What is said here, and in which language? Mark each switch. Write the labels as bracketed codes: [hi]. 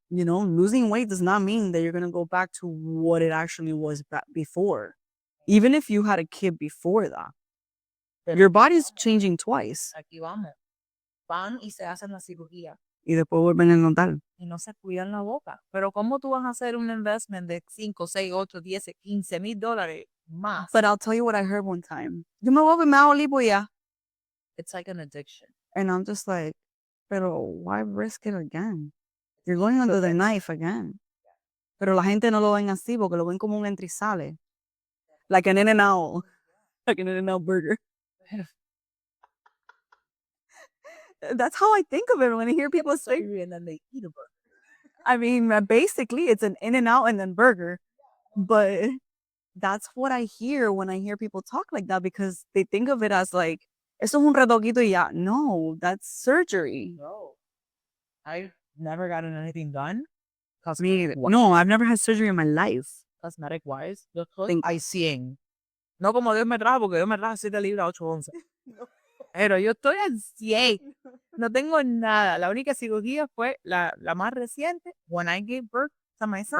[en] losing weight does not mean that you're going to go back to what it actually was before. Even if you had a kid before that, your body's changing twice. [es] Aquí vamos. Van y se hacen la cirugía. Y después vuelven a notar. Y no se cuidan la boca. Pero ¿cómo tú vas a hacer un investment de 5, 6, 8, 10, $15,000 más? [en] But I'll tell you what I heard one time. [es] Yo me voy a ver más olivo ya. [en] It's like an addiction. And I'm just like, [es] pero [en] why risk it again? You're going under the knife again. [es] Pero la gente no lo ven así porque lo ven como un entra y sale. [en] Like an In-N-Out. Like an In-N-Out burger. That's how I think of it when I hear people say, And then they eat a burger. I mean, basically it's an In-N-Out and then burger. But that's what I hear when I hear people talk like that, because they think of it as like, [es] eso es un retoquito y ya. [en] No, that's surgery. No. I've never gotten anything done. No, I've never had surgery in my life. Cosmetic wise. [es] Yo estoy al 100. No como Dios me trajo, porque Dios me trajo 7 libras, 8, 11. Pero yo estoy al 100. No tengo nada. La única cirugía fue la más reciente, [en] when I gave birth to my son.